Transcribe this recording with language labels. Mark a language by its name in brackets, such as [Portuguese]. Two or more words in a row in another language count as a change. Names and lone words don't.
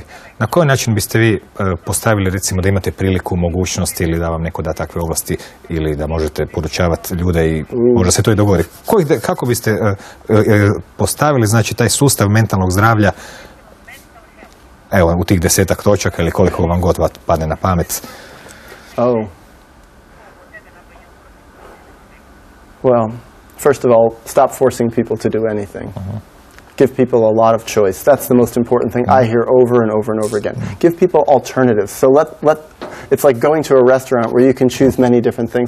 [Croatian] Na koji način biste vi postavili, recimo, da imate priliku, mogućnost ili da vam neko da takve ovlasti ili da možete podučavati ljude i možda se to i dogodi? Kako biste postavili, znači, taj sustav mentalnog zdravlja, evo, u tih 10 točaka ili koliko vam god padne na pamet? [English] Well, first of all, stop forcing people to do anything. Give people a lot of choice. That's the most important thing I hear over and over and over again. Give people alternatives. So it's like going to a restaurant where you can choose many different things.